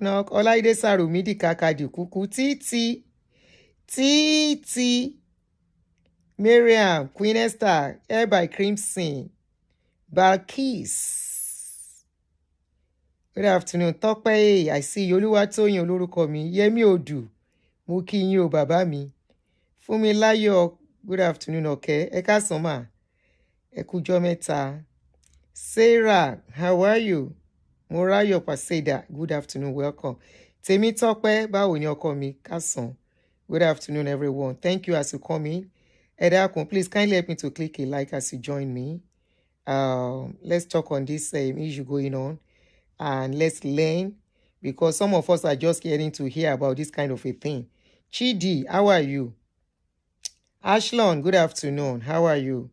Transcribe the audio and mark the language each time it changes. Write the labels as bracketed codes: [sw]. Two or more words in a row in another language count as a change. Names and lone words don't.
[en] Olaide Sarumidi Kakadi Kuku. Titi. Miriam, Queen Esther, Air by Crimson. Balkis. Good afternoon. Tope, I see you. [yo] Oluwatoyin olórúkọ mi. Yemi Odu. Mo kí yín o bàbá mi. Fúnmiláyọ̀, [en] good afternoon, [yo] okay. Ẹ káàsán mà. Ẹ kújọ́ mẹ́ta. [en] Sarah, how are you? Morayo Paseda, good afternoon, welcome. [yo] Temi Tope, báwo ni ọkọ mi? Káàsán. [en] Good afternoon, everyone. Thank you as you come in. Edakun, please kindly help me to click a like as you join me. Let's talk on this issue going on, and let's learn, because some of us are just getting to hear about this kind of a thing. Chidi, how are you? Ashlon, good afternoon. How are you?